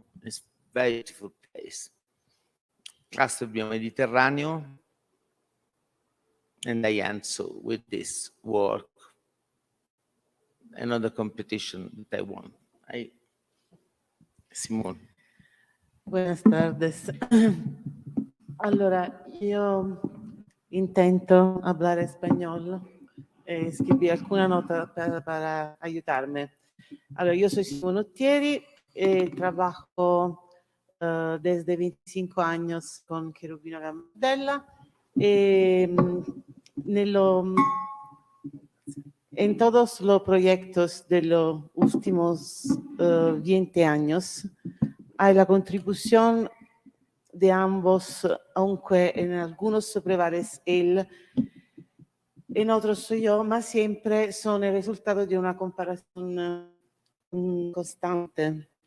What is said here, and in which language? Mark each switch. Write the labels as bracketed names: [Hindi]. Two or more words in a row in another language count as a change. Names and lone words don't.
[English] It's a very beautiful place. Cluster Bio-Mediterraneo. And I end so with this work. Another competition that I won. Simona. [Spanish] Buenas tardes. [Italian] Allora, io [Spanish] intento hablar español, escribí alguna nota para ayudarme. Allora, yo soy Simona Otteri, trabajo desde 25 años con Cherubino Gambardella. En todos los proyectos de los últimos 20 años hay la contribución de ambos, aunque en algunos prevalece él, en otros soy yo, mas siempre son el resultado de una comparación constante.